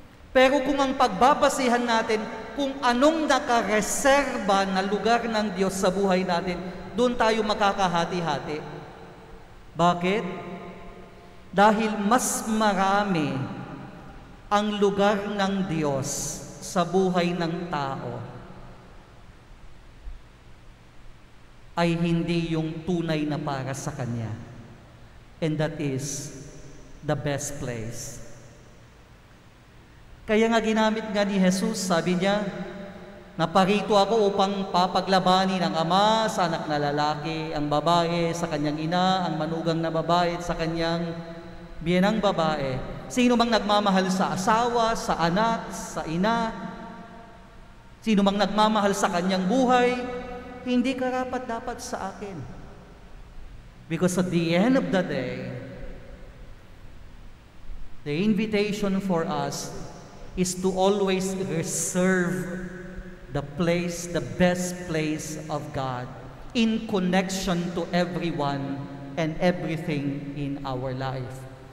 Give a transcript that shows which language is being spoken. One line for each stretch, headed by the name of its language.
Filipino: Pero kung ang pagbabasihan natin kung anong nakareserba na lugar ng Diyos sa buhay natin, doon tayo makakahati-hati. Bakit? Dahil mas marami ang lugar ng Diyos sa buhay ng tao ay hindi yung tunay na para sa Kanya.
English: And that is the best place.
Filipino: Kaya nga ginamit nga ni Jesus, sabi niya, naparito ako upang papaglabanin ang ama sa anak na lalaki, ang babae sa kanyang ina, ang manugang na babae sa kanyang biyenang babae. Sino mang nagmamahal sa asawa, sa anak, sa ina, sino mang nagmamahal sa kanyang buhay, hindi karapat-dapat sa akin.
English: Because at the end of the day, the invitation for us is to always reserve the place, the best place of God in connection to everyone and everything in our life.